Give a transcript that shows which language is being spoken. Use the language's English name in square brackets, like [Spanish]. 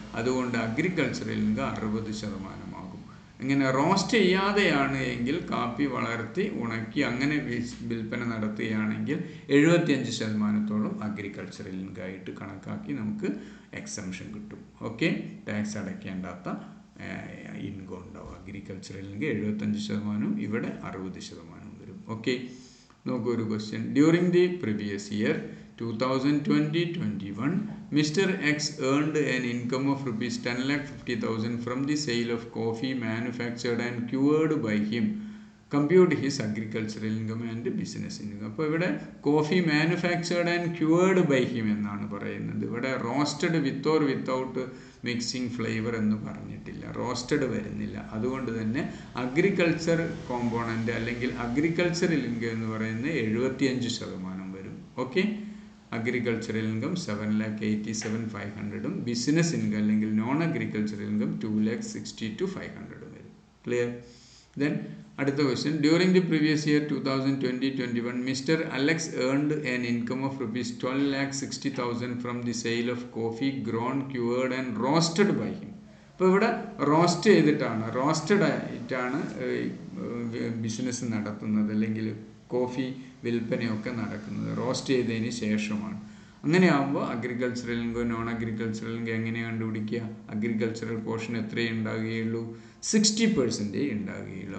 [Malayalam] അതുകൊണ്ട് agricultural income 60% ആകും. ഇങ്ങനെ റോസ്റ്റ് ചെയ്യാതെയാണ് എങ്കിൽ, കാപ്പി വളർത്തി ഉണക്കി അങ്ങനെ വിൽപ്പന നടത്തുകയാണെങ്കിൽ 75%ഓളം അഗ്രികൾച്ചറൽ ഇൻകം ആയിട്ട് കണക്കാക്കി നമുക്ക് എക്സംഷൻ കിട്ടും. ഓക്കെ, ടാക്സ് അടയ്ക്കേണ്ടാത്ത ഇൻകം ഉണ്ടാവും. അഗ്രികൾച്ചറൽ ഇൻകം 75%, ഇവിടെ 60% വരും. [English] okay, [Malayalam] നോക്കൂ ഒരു question. [English] During the previous year 2020-21, Mr. X earned an income of rupees 10,50,000 from the sale of coffee manufactured and cured by him. compute his agricultural income and business income. [Malayalam] അപ്പോൾ ഇവിടെ [English] coffee manufactured and cured by him [Malayalam] എന്നാണ് പറയുന്നത്. ഇവിടെ [English] roasted with or without mixing flavour [Malayalam] എന്ന് പറഞ്ഞിട്ടില്ല, roasted വരുന്നില്ല. അതുകൊണ്ട് തന്നെ അഗ്രികൾച്ചർ കോമ്പോണൻ്റ് അല്ലെങ്കിൽ അഗ്രികൾച്ചറൽ ഇൻകം എന്ന് പറയുന്നത് 75% വരും. Okay, agricultural income 7,87,500 business income അല്ലെങ്കിൽ നോൺ അഗ്രികൾച്ചറൽ ഇൻകം 2,60,500 വരും. ക്ലിയർ? [English] Then [Malayalam] അടുത്ത [English] question, during the previous year 2020-21 Mr. Alex earned an income of rupees 12,60,000 from the sale of coffee grown, cured and roasted by him. [Malayalam] അപ്പോൾ ഇവിടെ roast ചെയ്തിട്ടാണ്, roasted ആയിട്ടാണ് business നടത്തുന്നത് അല്ലെങ്കിൽ coffee വിൽപ്പനയൊക്കെ നടക്കുന്നത് roast ചെയ്തതിന് ശേഷമാണ്. അങ്ങനെയാകുമ്പോൾ agricultural income non agricultural income എങ്ങനെ കണ്ടുപിടിക്കുക? Agricultural portion എത്രയേ ഉണ്ടാകുകയുള്ളൂ? 60% ഉണ്ടാകുകയുള്ളൂ.